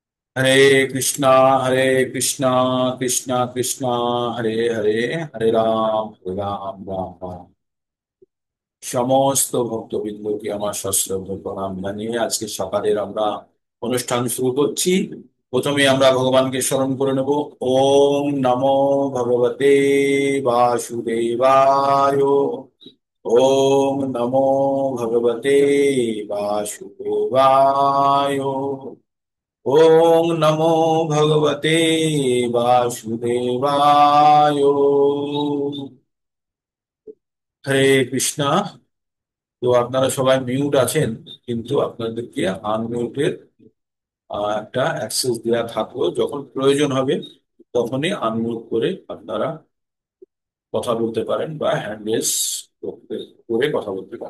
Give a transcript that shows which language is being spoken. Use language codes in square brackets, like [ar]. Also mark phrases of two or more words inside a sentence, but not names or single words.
[sa] हरे कृष्णा हरे कृष्णा कृष्णा कृष्णा हरे हरे हरे राम राम राम। [bn] সমস্ত ভক্তবৃন্দকে আমার সশ্রদ্ধ প্রণাম জানিয়ে আজকে সকালের আমরা অনুষ্ঠান শুরু করছি। প্রথমে আমরা ভগবানকে স্মরণ করে নেব। [sa] ওম নমো ভগবতে বাসুদেবায়। ওম নমো ভগবতে বাসুদেবায়। ওম নমো ভগবতে বাসুদেবায়। হরে কৃষ্ণা। [bn] তো আপনারা সবাই মিউট আছেন, কিন্তু আপনাদেরকে আনমিউটের একটা অ্যাক্সেস দেওয়া থাকলো। যখন প্রয়োজন হবে তখনই আনমিউট করে আপনারা কথা বলতে পারেন বা [en] hand raise [bn] করে কথা বলতে পারেন।